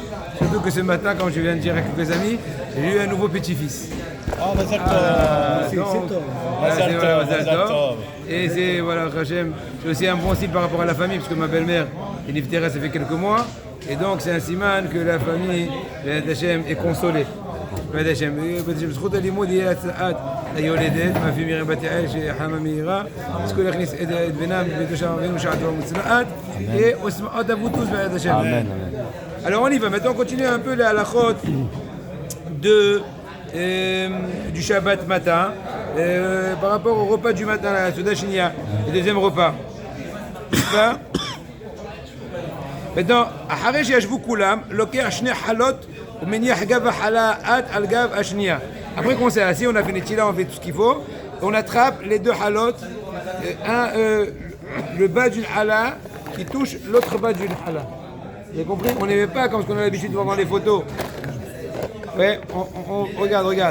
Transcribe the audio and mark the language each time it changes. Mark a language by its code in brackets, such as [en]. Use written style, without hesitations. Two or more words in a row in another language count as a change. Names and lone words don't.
[fr] Surtout que ce matin, quand je viens de dire à quelques amis, j'ai eu un nouveau petit-fils. [he] Ah, Mazal Tov. Mazal Tov. [fr] Et c'est, voilà, Hashem, c'est aussi un bon signe par rapport à la famille, parce que ma belle-mère est niftéra, ça fait quelques mois. Et donc, c'est un siman que la famille, Hashem, est consolée. [he] Hashem, בזכות הלימוד יהיה הצלחת היולדת, מהפי מרים בת יעל שחמה מהירה, זכו להכניס את בנם בביתו של אבינו שעתו מוצלחת, ושמחות אבותוס בעד השם. Amen. [fr] Alors on y va, maintenant on continue un peu les halachot du Shabbat matin, par rapport au repas du matin, la [he] Souda Shenia, [fr] le deuxième repas. Maintenant, [he] אחרי שישבו כולם, לוקח שני חלות ומניח גב החלה על גב השנייה. [fr] Après qu'on s'est assis, on a fait Netila, on fait tout ce qu'il faut, on attrape les deux halotes, le bas d'une hala qui touche l'autre bas d'une hala. Vous avez compris? On n'aimait pas comme ce qu'on a l'habitude de voir dans les photos. Ouais, regarde.